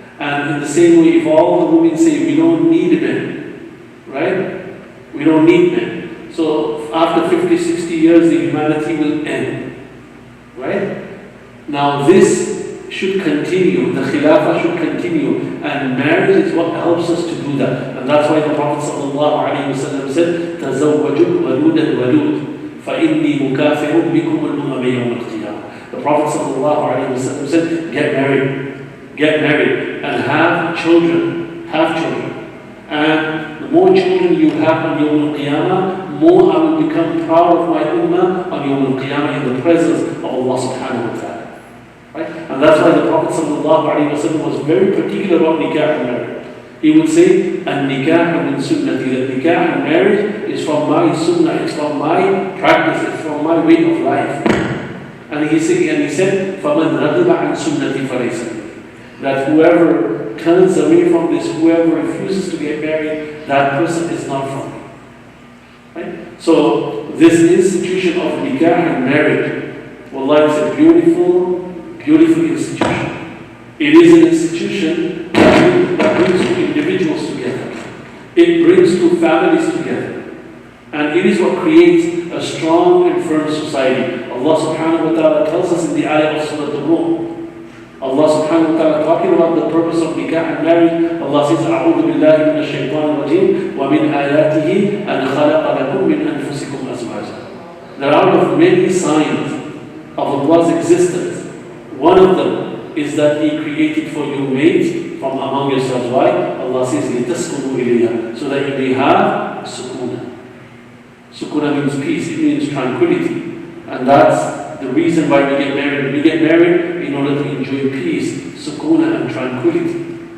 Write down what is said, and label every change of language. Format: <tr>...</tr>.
<en>And in the same way, if all the women say we don't need men, right? We don't need men. So after 50, 60 years, the humanity will end, right? Now this should continue, the khilafah should continue, and marriage is what helps us to do that. And that's why the Prophet ﷺ said,</en> <ar>تَزَوَّجُوا وَلُودًا وَلُودًا فَإِنِّي مُكَافِرٌ بِكُمُ الْأُمَمِ يَوْمَ الْقِيَامَةِ.</ar> <en>The Prophet ﷺ said, get married, and have children, And the more children you have on Yawm al-Qiyamah, more I will become proud of my ummah on Yawm al-Qiyamah in the presence of Allah subhanahu wa ta'ala. Right? And that's why the Prophet ﷺ was very particular about nikah and marriage. He would say,</en> <ar>"An-nikah min sunnati,"</ar> <en>that nikah and marriage is from my sunnah, it's from my practice, it's from my way of life. And he said,</en> <ar>فَمَنْ رَغِبَ عَنْ سُنَّتِي فَلَيْسَ مِنِّي.</ar> <en>That whoever turns away from this, whoever refuses to get married, that person is not from me. Right? So this institution of nikah and marriage, wallah, it's a beautiful institution. It is an institution that brings two individuals together. It brings two families together. And it is what creates a strong and firm society. Allah subhanahu wa ta'ala tells us in the ayah of Surah Al-Rum. Allah subhanahu wa ta'ala talking about the purpose of nikah and marriage. Allah says,</en> <ar>أعوذ بالله من الشيطان الرجيم ومن آياته أن خلق لكم من أنفسكم أزواجا.</ar> <en>There are out of many signs of Allah's existence. One of them is that He created for you mates from among yourselves. Why? Allah says,</en> <ar>لِتَسْكُنُوا إِلَيْهَا,</ar> <en>so that you may have sukuna. Sukuna means peace, it means tranquility. And that's the reason why we get married. We get married in order to enjoy peace, sukuna and tranquility.</en>